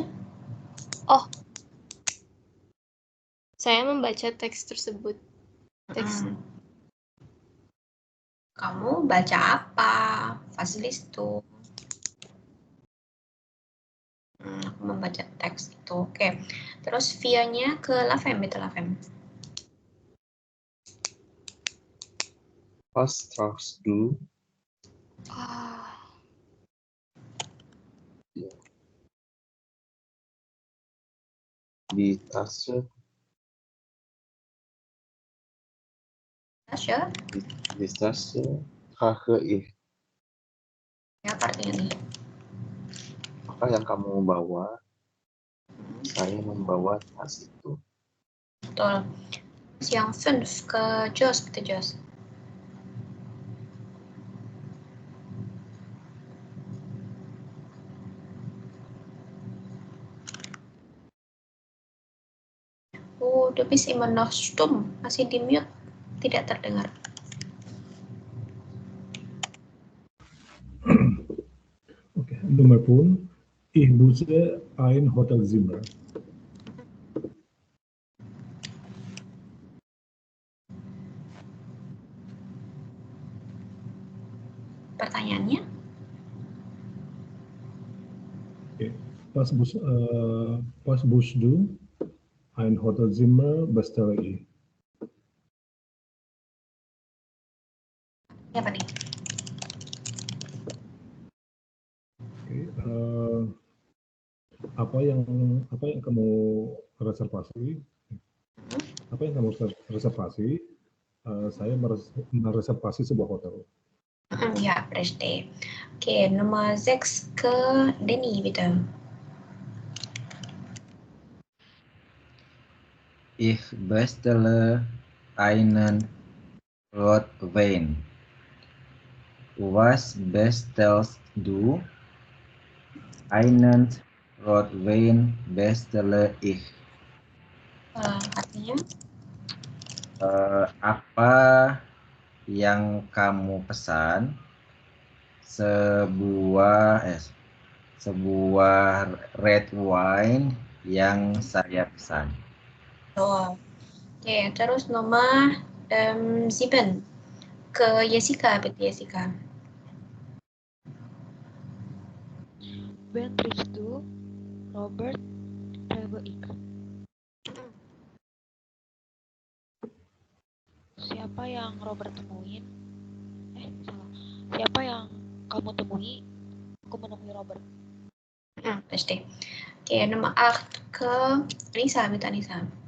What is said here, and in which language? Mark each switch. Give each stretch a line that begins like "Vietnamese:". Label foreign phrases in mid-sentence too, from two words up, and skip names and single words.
Indonesian: Oh, saya membaca teks tersebut. Teks. Kamu baca apa? Fasilis tuh. Aku membaca teks itu. Oke. Terus via-nya ke Lavem, betul Lavem.
German: Was tragst du? Die Tasche. Tasya, Die Tasche trage ich.
Indonesian: ya apa artinya nih? Apa yang kamu bawa? Saya membawa tas itu. Betul. Terus yang 5 ke Jos, betul Jos.
German: Oh, du bist immer noch stumm.
Indonesian: Masih di mute. Tidak terdengar. Oke, nomor pun,
German: ich buche ein Hotelzimmer.
Indonesian: Pertanyaannya? Oke,
German: was buchst du? Ein Hotelzimmer bestelle ich.
Indonesian: Ya, apa nih? Oke, apa yang kamu reservasi? Apa yang kamu reservasi? Saya mereservasi sebuah hotel. Ya, Presde. Oke, nomor 6 ke Denny, bitte.
German: Ich bestelle einen Rotwein. Was bestellst du? Einen Rotwein bestelle ich.
Indonesian: Artinya? Apa yang kamu pesan? Sebuah
English: red wine
Indonesian: yang saya pesan. Oh. Oke, terus nomor 7 ke Jessica, betul Jessica.
German: Wen triffst du? Robert, frage ich.
Indonesian: Siapa yang Robert temuin? Salah. Siapa yang kamu temui? Aku menemui Robert. Pasti. Oke, nomor 8 ke Nisa, minta Nisa.